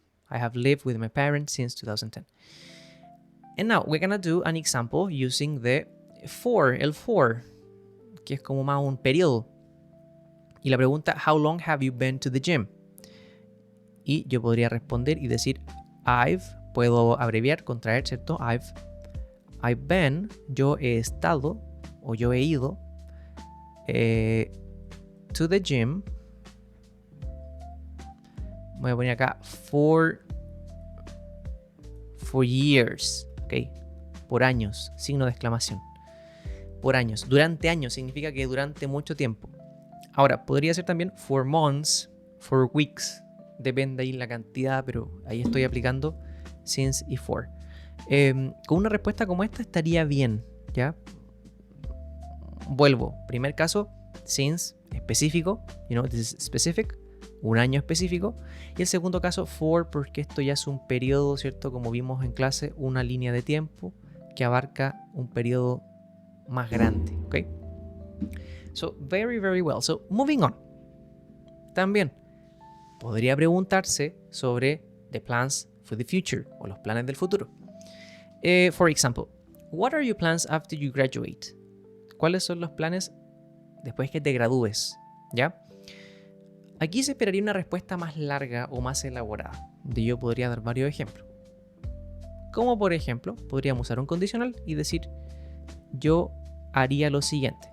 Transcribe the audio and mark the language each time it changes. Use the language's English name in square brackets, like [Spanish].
[English] I have lived with my parents since 2010. And now we're gonna do an example using the for, [Spanish] el for, que es como más un periodo. Y la pregunta, [English] how long have you been to the gym? [Spanish] Y yo podría responder y decir, puedo abreviar, contraer, ¿cierto? [English] I've been, [Spanish] yo he estado, o yo he ido, [English] to the gym. [Spanish] Voy a poner acá, [English] for years, [Spanish] ¿ok? Por años, signo de exclamación. Por años, durante años, significa que durante mucho tiempo. Ahora, podría ser también [English] for months, for weeks, [Spanish] depende ahí la cantidad, pero ahí estoy aplicando since y for. Con una respuesta como esta estaría bien, ¿ya? Vuelvo, primer caso, since, específico, [English] this is specific, [Spanish] un año específico. Y el segundo caso, for, porque esto ya es un periodo, ¿cierto? Como vimos en clase, una línea de tiempo que abarca un periodo más grande, ¿ok? [English] So, very, very well. So, moving on. [Spanish] También podría preguntarse sobre [English] the plans for the future [Spanish] o los planes del futuro. [English] For example, what are your plans after you graduate? [Spanish] ¿Cuáles son los planes después que te gradúes? ¿Ya? Aquí se esperaría una respuesta más larga o más elaborada. Yo podría dar varios ejemplos. Como por ejemplo, podríamos usar un condicional y decir, yo haría lo siguiente.